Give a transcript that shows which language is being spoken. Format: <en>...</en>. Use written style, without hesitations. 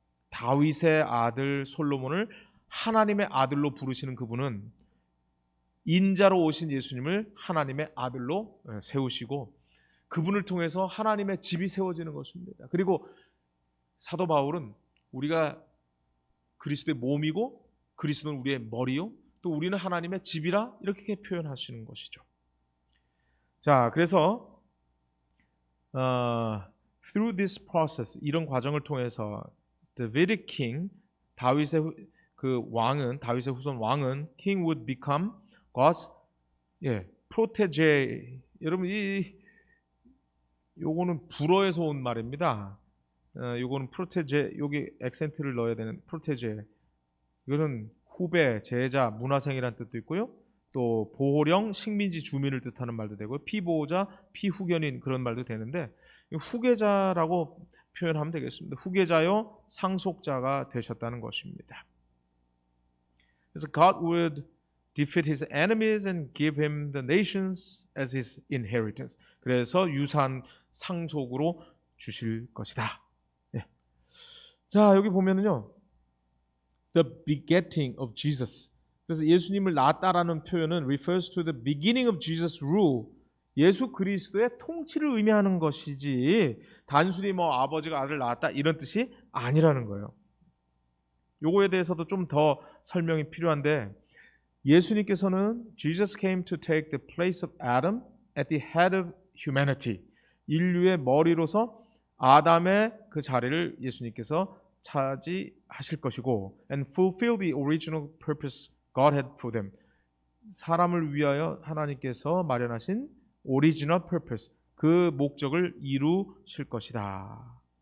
<ko>다윗의 아들 솔로몬을 하나님의 아들로 부르시는 그분은 인자로 오신 예수님을 하나님의 아들로 세우시고 그분을 통해서 하나님의 집이 세워지는 것입니다. 그리고 사도 바울은 우리가 그리스도의 몸이고 그리스도는 우리의 머리요 또 우리는 하나님의 집이라 이렇게 표현하시는 것이죠. 자, 그래서</ko> <en>through this process</en> <ko>이런 과정을 통해서</ko> <en>Davidic king</en> <ko>다윗의 다윗의 후손 왕은</ko> <en>king would become God's protege.</en> <ko>여러분 요거는 불어에서 온 말입니다. 요거는 protege 여기 액센트를 넣어야 되는 protege. 이거는 후배, 제자, 문화생이라는 뜻도 있고요. 또 보호령, 식민지 주민을 뜻하는 말도 되고요. 피보호자, 피후견인 그런 말도 되는데 후계자라고 표현하면 되겠습니다. 후계자요 상속자가 되셨다는 것입니다. 그래서</ko> <en>God would defeat his enemies and give him the nations as his inheritance.</en> <ko>그래서 유산 상속으로 주실 것이다. 네. 자, 여기 보면은요.</ko> <en>The begetting of Jesus.</en> <ko>그래서 예수님을 낳았다라는 표현은</ko> <en>refers to the beginning of Jesus' rule.</en> <ko>예수 그리스도의 통치를 의미하는 것이지 단순히 아버지가 아들을 낳았다 이런 뜻이 아니라는 거예요. 요거에 대해서도 좀 더 설명이 필요한데 예수님께서는</ko> <en>Jesus came to take the place of Adam at the head of humanity.</en> <ko>인류의 머리로서 아담의 그 자리를 예수님께서 차지하실 것이고</ko> <en>and fulfill the original purpose God had for them.</en> <ko>사람을 위하여 하나님께서 마련하신 original purpose 그 목적을 이루실 것이다.</ko>